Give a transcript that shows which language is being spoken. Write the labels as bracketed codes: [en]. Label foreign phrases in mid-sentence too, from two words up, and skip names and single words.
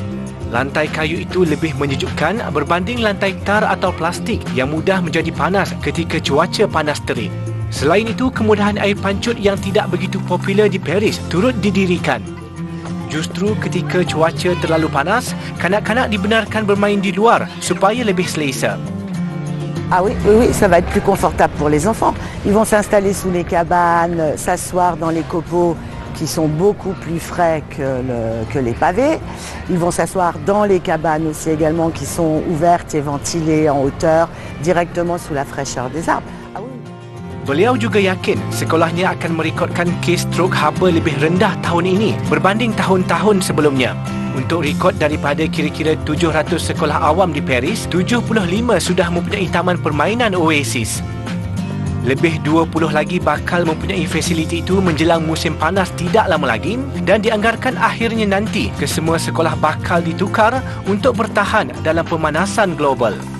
[ms] Lantai kayu itu lebih menyejukkan berbanding lantai tar atau plastik yang mudah menjadi panas ketika cuaca panas terik. Selain itu, kemudahan air pancut yang tidak begitu popular di Paris turut didirikan. Justru ketika cuaca terlalu panas, kanak-kanak dibenarkan bermain di luar supaya lebih selesa. [fr] Ah oui, ça va être plus confortable pour les enfants. Ils vont s'installer sous les cabanes, s'asseoir dans les copeaux qui sont beaucoup plus frais que les pavés. Ils vont s'asseoir dans les cabanes aussi également qui sont ouvertes et ventilées en hauteur, directement sous la fraîcheur des arbres. Ah oui. [ms] Beliau juga yakin sekolahnya akan merekodkan kes strok haba lebih rendah tahun ini berbanding tahun-tahun sebelumnya. Untuk rekod daripada kira-kira 700 sekolah awam di Paris, 75 sudah mempunyai taman permainan oasis. Lebih 20 lagi bakal mempunyai fasiliti itu menjelang musim panas tidak lama lagi dan dianggarkan akhirnya nanti kesemua sekolah bakal ditukar untuk bertahan dalam pemanasan global.